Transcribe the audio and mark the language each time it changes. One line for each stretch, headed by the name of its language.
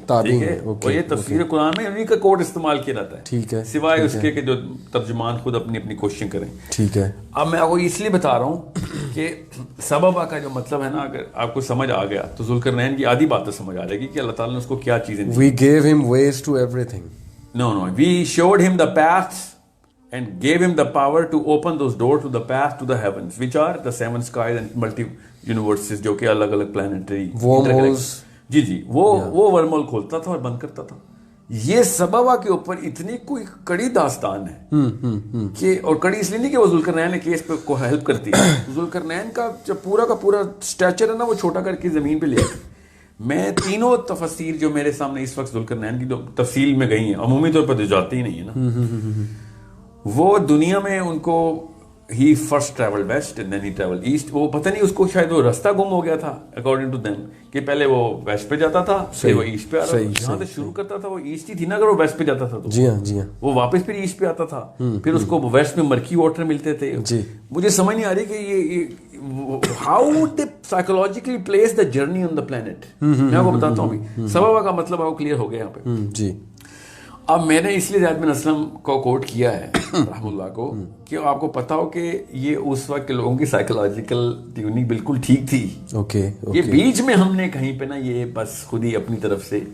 Urdu: اور یہ تفسیر قرآن میں انہیں کا کوڈ استعمال کیا جاتا ہے. ٹھیک ہے سوائے اس کے کہ جو ترجمان خود اپنی کوششیں کریں. ٹھیک ہے. اب میں آپ کو اس لیے بتا رہا ہوں کہ سببا کا جو مطلب ہے نا اگر آپ کو سمجھ آ گیا تو ذوالقرنین کی آدھی باتیں سمجھ آ جائے گی کہ اللہ تعالیٰ نے اس کو کیا چیزیں دی.
English: We gave him ways to everything. No, we showed him the paths and gave him the power to open those doors to the path to the heavens, which are the 7 skies and multi universes,
Urdu: جو کہ الگ الگ planetary
English: wormholes.
Urdu: جی وہ ورم whole کھولتا تھا اور بند کرتا تھا. یہ سببہ کے اوپر اتنی کوئی کڑی داستان ہے کہ، اور کڑی اس لیے نہیں کہ وہ ذوالقرنین نے کیس پہ کو ہیلپ کرتی ہے. ذوالقرنین کا جو پورا کا پورا اسٹیچر ہے نا وہ چھوٹا کر کے زمین پہ لے آتے. میں تینوں تفسیر جو میرے سامنے اس وقت ذوالقرنین کی تفصیل میں گئی ہیں، عمومی طور پر جاتی ہی نہیں ہے نا، وہ دنیا میں ان کو
English: ہی first travel west and then ہی travel east.
Urdu: وہ پتہ نہیں اس کو شاید وہ راستہ گم ہو گیا تھا
English: according to them,
Urdu: کہ پہلے وہ ویسٹ پہ جاتا تھا پھر وہ ایسٹ پہ آ رہا تھا. جہاں سے شروع کرتا تھا وہ ایسٹ ہی تھی نا، اگر وہ ویسٹ پہ جاتا تھا تو جی ہاں وہ واپس پھر ایسٹ پہ آتا تھا. پھر اس کو ویسٹ میں مرکی واٹر ملتے تھے. مجھے سمجھ نہیں آ رہی کہ یہ
English: How they psychologically place the journey on the planet.
Urdu: میں آپ کو بتاتا ہوں ابھی سبب کا مطلب آپ کو کلیئر ہو گیا یہاں پہ. جی اب میں نے اس لیے زید بن اسلم کو کوٹ کیا ہے رحم اللہ کو، کہ آپ کو پتا ہو کہ یہ اس وقت کے لوگوں کی سائیکولوجیکل ٹیوننگ بالکل ٹھیک تھی. یہ بیچ میں ہم نے کہیں پہ نا یہ بس خود ہی اپنی طرف سے